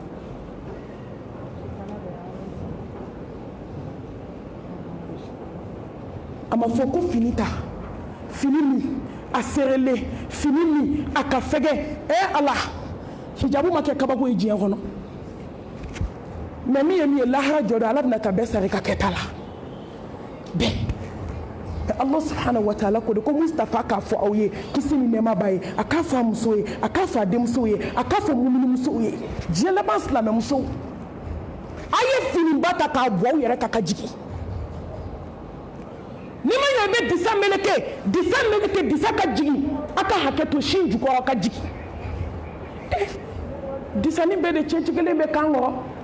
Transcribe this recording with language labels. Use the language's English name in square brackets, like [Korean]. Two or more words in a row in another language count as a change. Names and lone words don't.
[Bambara] a ma fɔ ko fini ta fini min a serelen fini min a ka fɛgɛ ala hijabu ma kɛ kabako ye diɲɛ kɔnɔ mais min ye lahara jɔ dɔ ala bɛna ka bɛɛ sara i ka kɛta la bɛɛ [Arabic] الله سبحانه وتعالى [Bambara] ko de ko Mustafa k'a fɔ aw ye kisi ni nɛɛma b'a ye a k'a fɔ a muso ye a k'a fɔ a denmuso ye a k'a fɔ muminimusow ye diɲɛ laban silamɛmusow a ye finiba ta k'a bɔ aw yɛrɛ kan ka jigin ni ma ɲɛ i bɛ disa meleke disa ka jigin a ka hakɛ to sin jukɔrɔ ka jigin disani bɛɛ de cɛnci kelen bɛ kan kɔrɔ